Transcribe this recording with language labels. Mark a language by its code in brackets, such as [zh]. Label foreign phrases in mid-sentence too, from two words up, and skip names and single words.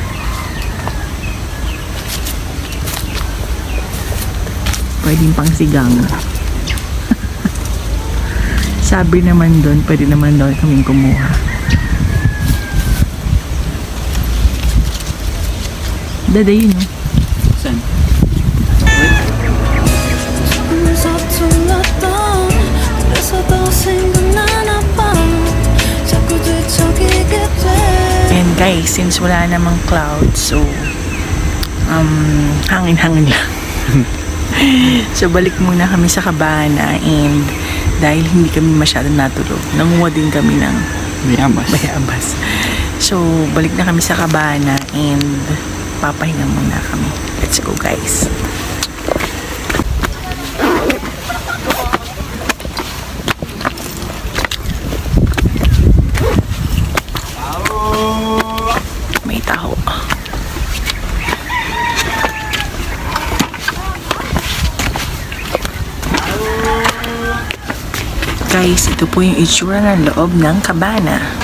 [tl] Pwedeng pang sigang. Sabi naman doon, pwede naman doon kaming kumuha. Dada yun, no? Saan? [ko] 서툴렀던 그래서 더 생각나나 봐 자꾸 뒤척이게 돼 [en] And guys, [tl] since wala namang clouds, so hangin-hangin lang. So balik muna kami sa kabana, and dahil hindi kami masyadong natulog, nanguha din kami ng bayabas. So balik na kami sa kabana and papahinga muna kami. [en] Let's go, [tl] guys. May taho. Guys, ito po yung itsura ng loob ng kabana.